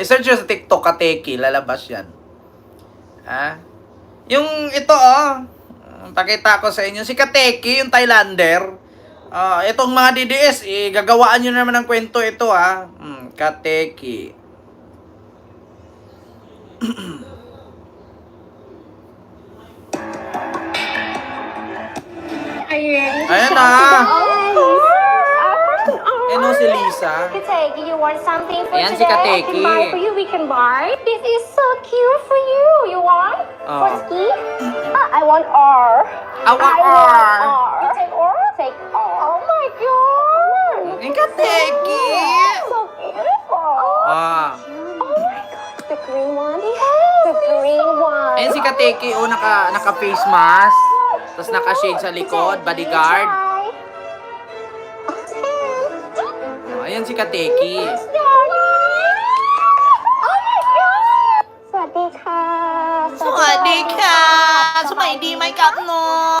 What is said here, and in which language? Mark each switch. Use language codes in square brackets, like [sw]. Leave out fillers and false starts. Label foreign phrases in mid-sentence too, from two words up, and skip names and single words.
[tl] I-search nyo sa TikTok, Kateki, lalabas yan. Yung ito, pakita ko sa inyo, si Kateki, yung Thailander, itong mga DDS, gagawaan nyo naman ng kwento ito, Kateki. Ayan na. Ano si Lisa? Kateki, [en] you want something for [tl] Ayan si [en] today? [tl] Kateki. [en] I can buy for you. We can buy. This is so cute for you. You want? For ski? I want R. I want R. You take R? Take R. Oh my god. [tl] Ang Kateki. [en] So beautiful. Oh my god. The green one? Yes. The green one. [tl] Ayan si Kateki, naka- [en] face mask. [tl] Tapos naka-shade sa likod, bodyguard. Ayan si Kateki. [en] Oh my god. [th] สวัสดีค่ะ สวัสดีค่ะ สมัยดีไหมครับน้อง